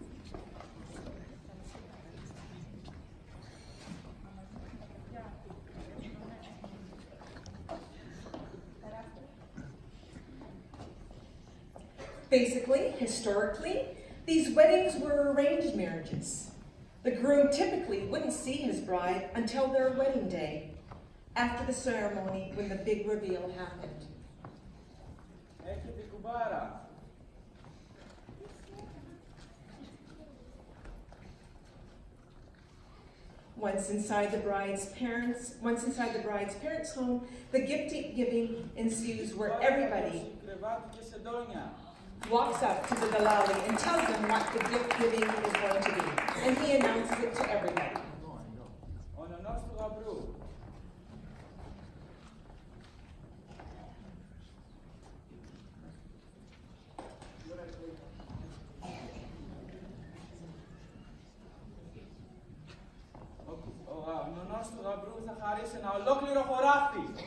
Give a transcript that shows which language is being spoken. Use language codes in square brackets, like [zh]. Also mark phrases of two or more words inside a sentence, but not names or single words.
[en] Basically, historically, these weddings were arranged marriages. The groom typically wouldn't see his bride until their wedding day, after the ceremony when the big reveal happened. [el] Έχετε κουμπάρα. [en] Once inside the bride's parents' home, the gift giving ensues, where everybody [el] Κρεβάτι και σεντόνια. [en] walks up to the Dalali and tells them what the gift giving is going to be, and he announces it to everybody. [el] Ο νονός του γαμπρού. Ο νονός του γαμπρού θα χαρίσει ένα ολόκληρο χωράφι.